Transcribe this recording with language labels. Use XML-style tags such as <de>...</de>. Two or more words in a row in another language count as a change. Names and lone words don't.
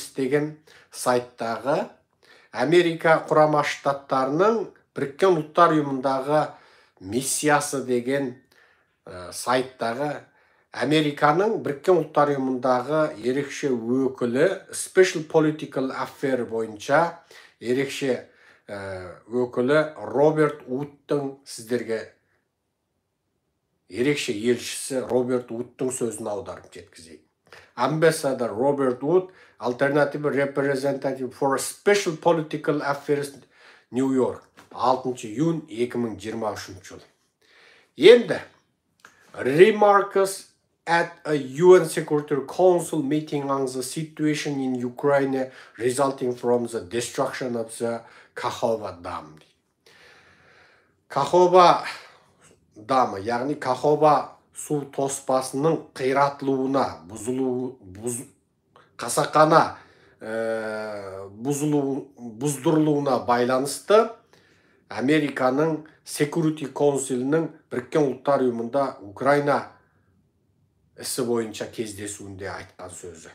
<kk>деген сайттағы Америка құрама штаттарының Біріккен ұлттар ұйымындағы миссиясы деген сайттағы Американың Біріккен ұлттар ұйымындағы ерекше өкілі</kk> <en>Special Political Affair</en> <kk>бойынша ерекше өкілі Роберт Вудтың сіздерге ерекше елшісі Роберт Вудтың сөзін аударып жеткізейік.</kk> <en>Ambassador Robert Wood, Alternative Representative for Special Political Affairs, New York,</en> <kk>6 июнь 2023 жыл. Енді,</kk> <en>remarks at a UN Security Council meeting on the situation in Ukraine resulting from the destruction of the Кахова Dam.</en> <kk>Кахова дамы, яғни Кахова су тоспасының қиратылуына, қасақана бұздырылуына байланысты Американың</kk> <en>Security Council'ның</en> <kk>Біріккен ұлттар ұйымында Украина ісі бойынша кездесуінде айтқан сөзі.</kk>